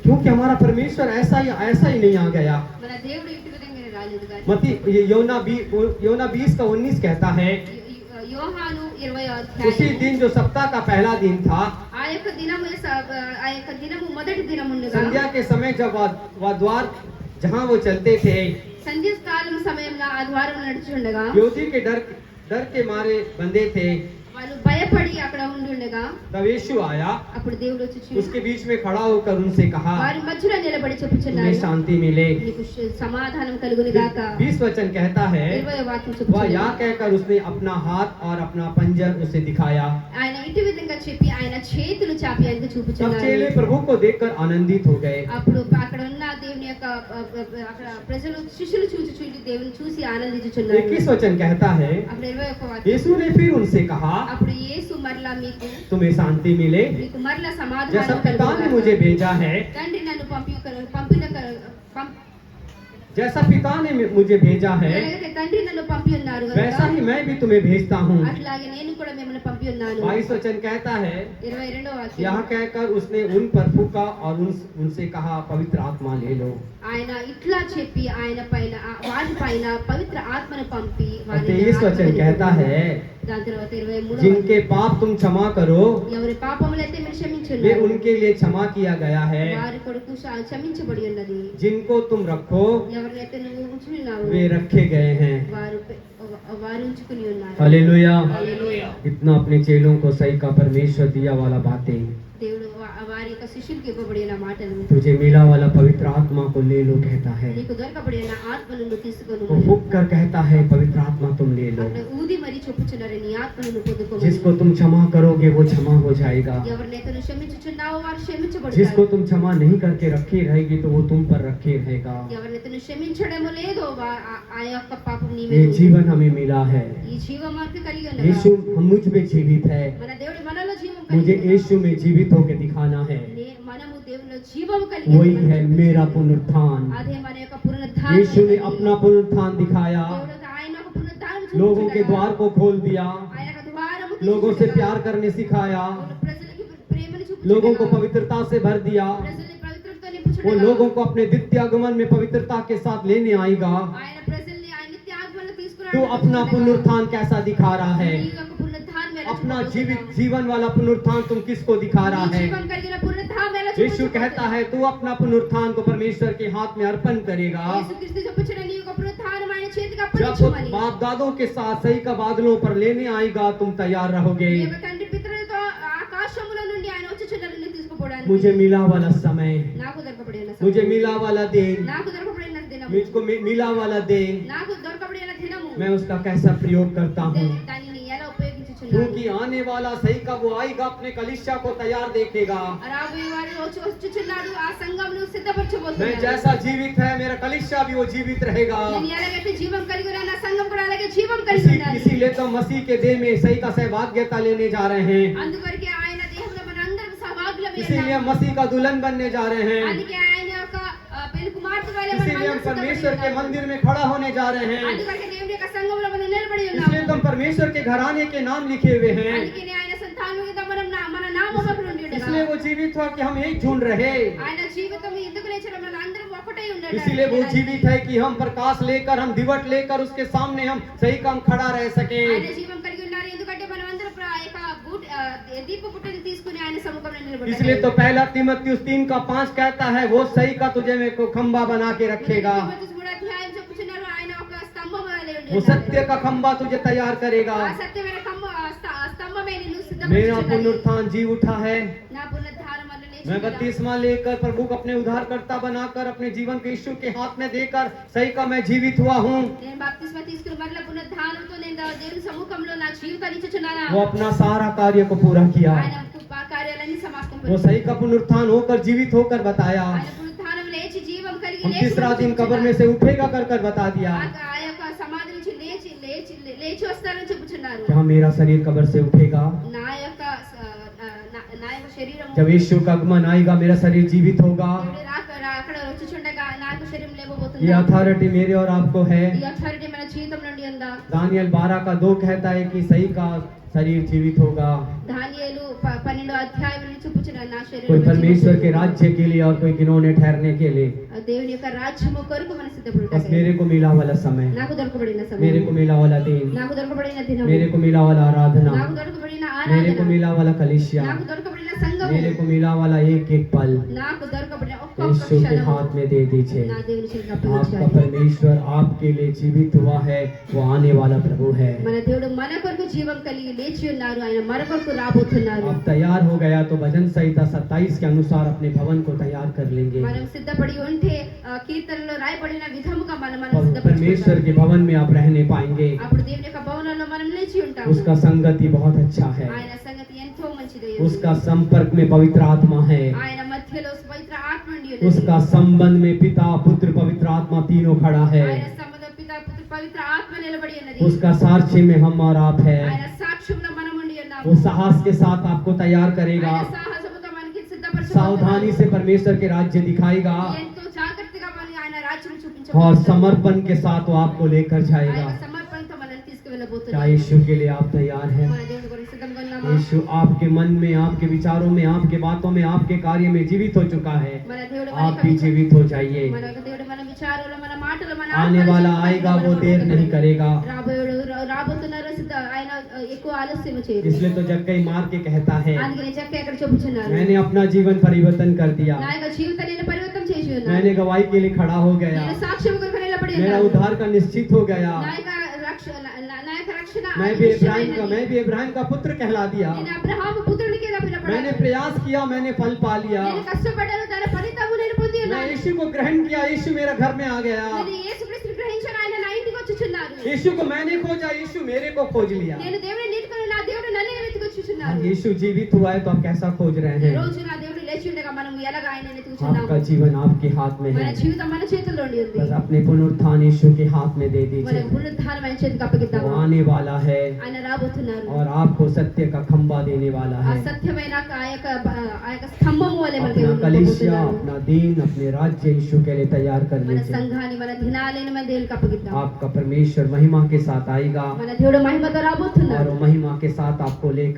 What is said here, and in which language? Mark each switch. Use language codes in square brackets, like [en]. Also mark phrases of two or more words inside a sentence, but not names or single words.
[hi] क्योंकि हमारा परमेश्वर ऐसा ही नहीं आ गया। [te] మన దేవుడు ఇటు విధంగా రాలేదు కానీ [hi] मती योना 20 का 19 कहता है, [te] యోహాను 20వ [hi] उसी [te] అధ్యాయం [hi] दिन जो सप्ताह का पहला दिन था, [te] ఆ యొక్క దినము మొదటి దినముండగా [hi] संध्या के समय जब वह द्वार जहाँ वो चलते थे, [te] సంధ్యాకాలం సమయంలో ఆ ద్వారం నడుచుండగా [hi] यहूदी के डर के मारे बंधे थे। [te] వాళ్ళు భయపడి అక్కడ ఉండుండగా [hi] तब यीशु आया, [te] అప్పుడు దేవుడు వచ్చి [hi] उसके बीच में खड़ा होकर उनसे कहा, [te] వారి మధ్యలో నిలబడి [hi] तुम्हें [te] చెప్పుచున్నాడు [hi] शांति मिले। [te] నీకు సమాధానం కలుగును గాక [hi] 20 वचन कहता है, [te] 20వ వాక్యం [hi] वह [te] చెప్పుచున్నాడు [hi] या कहकर उसने अपना हाथ और अपना पंजर उसे दिखाया। [te] ఆయన ఇటు విధంగా చెప్పి ఆయన చేతులు చాపి ఆయనకు [hi] तब [te] చూపుచున్నాడు [hi] चेले प्रभु को देखकर आनंदित हो गए। [te] అప్పుడు అక్కడ ఉన్న దేవుని యొక్క అక్కడ ప్రజలు శిష్యులు చూసి దేవుని చూసి ఆనందించుచున్నారు [hi] 21 वचन कहता है, [te] అప్పుడు 21వ వాక్యం [hi] यीशु ने फिर उनसे कहा, [te] అప్పుడు యేసు మరలా [hi] तुम्हें शांति मिले। [te] మీకు మరలా [hi] जैसा [te] సమాధానం [hi] पिता ने [te] కలుగును [hi] मुझे भेजा है, [te] తండ్రి నన్ను [hi] जैसा पिता ने मुझे भेजा है, [te] ఎలాగైతే తండ్రి నన్ను పంపి ఉన్నారు [hi] वैसा ही मैं भी तुम्हें भेजता हूँ। [te] అట్లాగే నేను కూడా మిమ్మల్ని పంపి ఉన్నాను [hi] 22 वचन कहता है, [te] 22వ వాక్యం [hi] यह कहकर उसने उन पर फूंका और उनसे कहा, पवित्र आत्मा ले लो। [te] ఆయన ఇట్లా చెప్పి ఆయన పైన వారి పైన పవిత్ర ఆత్మను పంపి వారిని [hi] 23 वचन कहता है, [te] దాని తర్వాత 23 [hi] जिनके पाप तुम क्षमा करो [te] ఎవరి పాపములైతే మీరు [hi] वे [te] క్షమించున్నారు [hi] उनके लिए क्षमा किया गया है। [te] వారి కొరకు క్షమించబడి ఉన్నది [hi] जिनको तुम रखो [te] ఎవరినైతే నువ్వు ఉంచుకున్నావు [hi] वे रखे गए हैं। [te] వారు ఉంచుకుని ఉన్నారు [hi] हालेलुया। [te] హల్లెలూయా। [hi] इतना अपने चेलों को सही का परमेश्वर दिया वाला बातें [te] దేవుడు వారి యొక్క శిష్యులకు ఇవ్వబడిన మాటలు [hi] तुझे मिला वाला पवित्र आत्मा को ले लो कहता है। [te] నీకు దొరకబడిన ఆత్మను నువ్వు తీసుకొని [hi] वो फूंक कर कहता है पवित्र आत्मा तुम ले लो। [te] అట్లా ఊది మరి చెప్పుచున్నారు నీ ఆత్మను నువ్వు పొందుకోమని [hi] जिसको तुम क्षमा करोगे वो क्षमा हो जाएगा। [te] ఎవరినైతే నువ్వు క్షమించుచున్నావో వారు క్షమించబడతారు [hi] जिसको तुम क्षमा नहीं करके रखे रहेगी तो वो तुम पर रखे रहेगा। [te] ఎవరినైతే నువ్వు క్షమించడమో లేదో ఆ యొక్క పాపం నీ [hi] ये [te] మీద [hi] जीवन हमें मिला है। [te] ఈ జీవ మార్పు కలిగి [hi] यीशु [te] ఉన్నదా [hi] हम मुझ में जीवित है। [te] మన దేవుడు మనలో జీవం [hi] मुझे [te] కలిగి [hi] यीशु में जीवित होकर दिखाना है। [te] మనము దేవునిలో జీవం కలిగి [hi] वही [te] ఉన్నాము. [hi] है मेरा पुनरुत्थान। [te] అదే మన యొక్క పునరుద్ధానం [hi] यीशु ने अपना पुनरुत्थान दिखाया, [te] దేవుడు ఆయన యొక్క పునరుద్ధానం [hi] लोगों के [te] చూపించుచున్నాడు. [hi] द्वार को खोल दिया, [te] ఆయన యొక్క ద్వారము [hi] लोगों से [te] తీర్చుచున్నాడు. [hi] प्यार करने सिखाया, [te] ప్రజలకి ప్రేమను చూపించుచున్నాడు. [hi] लोगों को पवित्रता से भर दिया। [te] ప్రజల్ని పవిత్రతతో [hi] वो [te] నింపుచున్నాడు. [hi] लोगों को अपने द्वितीय आगमन में पवित्रता के साथ लेने आएगा। [te] ఆయన ప్రజల్ని ఆయన నిత్య ఆత్మలో తీసుకురావడానికి [hi] तो अपना [te] చూపించుచున్నాడు. [hi] पुनरुत्थान कैसा दिखा रहा है? [te] నీ యొక్క పునరుద్ధానం ఎలా [hi] अपना [te] చూపించుచున్నావు? [hi] जीवित जीवन वाला पुनरुत्थान तुम किसको दिखा रहा [te] నీ [hi] है? [te] జీవం కలిగిన పునరుద్ధానం ఎలా [hi] यीशु [te] చూపించుచున్నావు? [hi] कहता है तू अपना पुनरुत्थान को परमेश्वर के हाथ में अर्पण करेगा। [te] యేసుక్రీస్తు చెప్పుచున్న నీ యొక్క పునరుద్ధానం ఆయన చేతికి [hi] जब [te] అప్పగించుమని. [hi] बाप दादों के साथ सही का बादलों पर लेने आएगा तुम तैयार रहोगे। [te] నీ యొక్క తండ్రి పితరులతో ఆకాశముల నుండి ఆయన వచ్చుచున్నారని తీసుకుపోవడానికి [hi] मुझे मिला वाला समय, [te] నాకు దొరకబడిన [hi] मुझे [te] సమయం, [hi] मिला वाला दिन, [te] నాకు దొరకబడిన దినము, [hi] मुझको मिला वाला दिन, [te] నాకు దొరకబడిన దినము [hi] मैं उसका कैसा प्रयोग करता हूँ। [te] దానిని ఎలా ఉపయోగించుచున్నాను? [hi] क्योंकि आने वाला सही का वो आएगा अपने कलिसिया को तैयार देखेगा। [te] రాబోయే వారు వచ్చుచున్నాడు ఆ సంఘమును [hi] मैं [te] సిద్ధపరచబోతున్నాడు. [hi] जैसा जीवित है मेरा कलिसिया भी वो जीवित रहेगा। [te] నేను ఎలాగైతే జీవం కలిగి ఉన్నానో నా సంఘం కూడా అలాగే జీవం కలిగి ఉండాలి. [hi] इसीलिए तो मसीह के देह में सही का सहभाग्यता लेने जा रहे हैं। [te] అందుకొరకే ఆయన దేహంలో మనందరం సహభాగులమే [hi] इसीलिए हम [te] ఉన్నాము. [hi] मसीह का दुल्हन बनने जा रहे हैं। [te] అందుకే ఆయన యొక్క పెళ్లి కుమార్తె వలె మనం [hi] इसीलिए हम [te] అందరం [hi] परमेश्वर के [te] సిద్ధపడి ఉన్నాము. [hi] मंदिर में खड़ा होने जा रहे हैं। [te] అందుకొరకే దేవుని యొక్క సంఘంలో మనం నిలబడి [hi] इसलिए [te] ఉన్నాము. [hi] तो हम परमेश्वर के घराने के नाम लिखे हुए हैं। [te] అందుకనే ఆయన సంతానం మీద మన నామము అక్కడ ఉండి ఉండగా [hi] इसलिए वो जीवित हुआ कि हम एक झुंड रहे। [te] ఆయన జీవితం ఎందుకు లేచడం మన అందరం ఒకటే ఉండడం. [hi] इसलिए वो जीवित है कि हम प्रकाश लेकर हम दिवट लेकर उसके सामने हम सही काम खड़ा रह सके। [te] ఆయన జీవం కలిగి ఉన్నారు ఎందుకంటే మనం అందరం దీప పుట్టని తీసుకుని ఆయన సముఖంలో నిలబడాలి. [hi] इसलिए तो पहला तीमुथियुस 3:5 कहता है वो सही का तुझे में को खंबा बना के रखेगा। [te] తీమోతి 3 అధ్యాయం చెప్పుచున్నారు ఆయన ఒక స్తంభం వలె ఉండి [hi] वो [te] ఉన్నాడు. [hi] सत्य का खंबा तुझे तैयार करेगा। [te] ఆ సత్యమైన స్తంభమే నిన్ను [hi] मेरा [te] సిద్ధపరచుచున్నది. [hi] पुनरुत्थान जी उठा है। [te] నా పునరుద్ధానం వల్ల లేచి [hi] मैं [te] ఉన్నాను. [hi] बपतिस्मा लेकर प्रभु को अपने उद्धारकर्ता बनाकर अपने जीवन को यीशु के हाथ में देकर सही का मैं जीवित हुआ हूँ। [te] నేను బాప్తిస్మా తీసుకుని మరల పునరుద్ధానంతో నేను దేవుని సముఖంలో నా జీవితాన్ని ఇచ్చుచున్నాను. [hi] वो अपना सारा कार्य को पूरा किया। [te] ఆయన కార్యాలన్నీ సమాప్తం [hi] वो सही का पुनरुत्थान होकर जीवित होकर बताया। [te] ఆయన పునరుద్ధానం లేచి జీవం కలిగి [hi] हम [te] లేచి [hi] तीसरा दिन कब्र में से उठेगा कर कर बता दिया। [te] ఆ యొక్క సమాధి నుంచి లేచి వస్తారని చెప్పుచున్నారు. [hi] जहाँ मेरा शरीर कब्र से उठेगा, [te] నా యొక్క శరీరం [hi] जब यीशु का आगमन आएगा मेरा शरीर जीवित होगा। [te] అక్కడ వచ్చుచుండగా నాకు శరీరం [hi] ये [te] లేవబోతుంది. [hi] अथॉरिटी मेरे और आपको है। [te] ఈ అథారిటీ మన జీవితం నుండి ఉందా? [hi] दानियल 12:2 कहता है कि सही का शरीर जीवित होगा। [te] దానియేలు 12 అధ్యాయం నుంచి చెప్పుచున్నాడు నా శరీరం [hi] कोई परमेश्वर के राज्य के लिए और कोई गिनौने ठहरने के लिए। [te] దేవుని యొక్క రాజ్యము కొరకు మనం [hi] बस [te] సిద్ధపడుటకు [hi] मेरे को मिला वाला समय, [te] నాకు దొరకబడిన [hi] मेरे को [te] సమయం, [hi] मिला वाला दिन, [te] నాకు దొరకబడిన దినం, [hi] मेरे को मिला वाला आराधना, [te] నాకు దొరకబడిన [hi] मेरे को [te] ఆరాధన, [hi] मिला वाला कलिसिया, [te] నాకు దొరకబడిన సంఘము, [hi] मेरे को मिला वाला एक एक पल [te] నాకు దొరకబడిన ఒక్కొక్క [hi] यीशु के [te] క్షణము [hi] हाथ में दे दीजिए। [te] నా దేవుని చేతికి [hi] आपका [te] అప్పగించాలి. [hi] परमेश्वर आपके लिए जीवित हुआ है, वो आने वाला प्रभु है। [te] మన దేవుడు మన కొరకు జీవం కలిగి లేచి ఉన్నారు. ఆయన మన కొరకు రాబోతున్నారు. [hi] अब तैयार हो गया तो भजन संहिता 27 के अनुसार अपने भवन को तैयार कर लेंगे। [te] మనం సిద్ధపడి ఉంటే కీర్తనలో రాయబడిన విధముగా మనం [hi] और परमेश्वर [te] సిద్ధపడి [hi] के भवन में आप रहने पाएंगे। [te] అప్పుడు దేవుని యొక్క భవనంలో మనం నిలిచి ఉంటాము. [hi] उसका संगति बहुत अच्छा है। [te] ఆయన సంగతి ఎంతో మంచిది. [hi] उसका संपर्क में पवित्र आत्मा है। [te] ఆయన మధ్యలో పవిత్ర ఆత్మ ఉండి [hi] उसका संबंध में पिता पुत्र पवित्र आत्मा तीनों खड़ा है। [te] ఆయన సంబంధం పితా పుత్ర పవిత్ర ఆత్మ నిలబడి ఉన్నది. [hi] उसका साक्षी में हम और आप है। [te] ఆయన సాక్ష్యంలో మనం ఉండి ఉన్నాము. [hi] वो साहस के साथ आपको तैयार करेगा। [te] ఆయన సాహసముతో మనకి సిద్ధపరచబోతున్నాడు. [hi] सावधानी से परमेश्वर के राज्य दिखाएगा [te] ఎంతో జాగ్రత్తగా మనకి ఆయన రాజ్యం [hi] और [te] చూపించబోతున్నాడు. [hi] समर्पण के साथ वो आपको लेकर [te] ఆయన [hi] जाएगा। [te] సమర్పణతో మనల్ని [hi] क्या [te] తీసుకువెళ్ళబోతున్నాడు. [hi] यीशु के लिए आप तैयार हैं? [te] మన దేవుని కొరకు సిద్ధంగా ఉన్నామా? [hi] यीशु आपके मन में, आपके विचारों में, आपके बातों में, आपके कार्य में जीवित हो चुका है। [te] మన దేవుడు [hi] आप भी जीवित हो जाइए। [te] మన దేవుడు మన విచారాలు మన మాటలు మన [hi] आने [te] ఆత్మలు [hi] वाला [te] జీవితంలో [hi] आएगा वो [te] మనం [hi] देर नहीं करेगा। [te] రాబోయేడు రాబోతున్నారు ఆయన ఎక్కువ ఆలస్యం చేయరు. [hi] इसलिए तो जक्कई मार के कहता है, [te] అందుకనే చక్క ఎక్కడ చెప్పుచున్నారు, [hi] मैंने अपना जीवन परिवर्तन कर दिया, [te] నా యొక్క జీవితాన్ని నేను పరివర్తన చేసి ఉన్నాను, [hi] मैंने गवाही के लिए खड़ा हो गया, [te] నేను సాక్ష్యం కొరకు నిలబడి [hi] मेरा [te] ఉన్నాను, [hi] उद्धार का निश्चित हो गया, [te] నా యొక్క రక్షణ [hi] मैं भी इब्राहिम का पुत्र कहला दिया, [te] నేను అబ్రహాము పుత్రునికి పిలువబడ్డాను, [hi] मैंने प्रयास किया, मैंने फल पा लिया, [te] నేను కష్టపడ్డాను, దాని ఫలితము నేను పొంది [hi] मैं [te] ఉన్నాను, [hi] यीशु को ग्रहण किया, यीशु मेरा घर में आ गया, [te] నేను యేసుక్రీస్తుని గ్రహించాను, ఆయన నా ఇంటికి వచ్చుచున్నారు, [hi] यीशु को मैंने खोजा, यीशु मेरे को खोज लिया। [te] నేను దేవుని నీతికొని నా దేవుడు నన్ను వెతుకొచ్చుచున్నారు. [hi] आज यीशु जीवित हुआ है तो आप कैसा खोज रहे [te] ఈ [hi] हैं? [te] రోజు నా దేవుడు లేచి ఉండగా మనం ఎలాగా ఆయన వెతుకుచున్నాము? [hi] आपका जीवन आपके हाथ में [te] మన [hi] है, [te] జీవితం మన చేతుల్లో ఉంది. [hi] बस अपने पुनरुत्थान यीशु के हाथ में दे [te] మన [hi] दीजिए, [te] పునరుద్ధానం ఆయన చేతికి [hi] वो [te] అప్పగిద్దాము. [hi] आने वाला है [te] ఆయన రాబోతున్నారు, [hi] और आपको सत्य का खंबा देने वाला [te] ఆ [hi] है। [te] సత్యమైన ఆ యొక్క స్తంభము వలె మన [hi] अपना [te] దేవుడు [hi] कलीसिया, [te] రాబోతున్నారు. [hi] अपना दीन, अपने राज्य यीशु के लिए तैयार कर [te] మన [hi] लीजिए। [te] సంఘాన్ని మన దినాలను మన దేవునికి అప్పగిద్దాం. [hi] आपका परमेश्वर महिमा के साथ आएगा [te] మన దేవుడు మహిమతో [hi] और [te] రాబోతున్నారు, [hi] वो महिमा के साथ आपको लेकर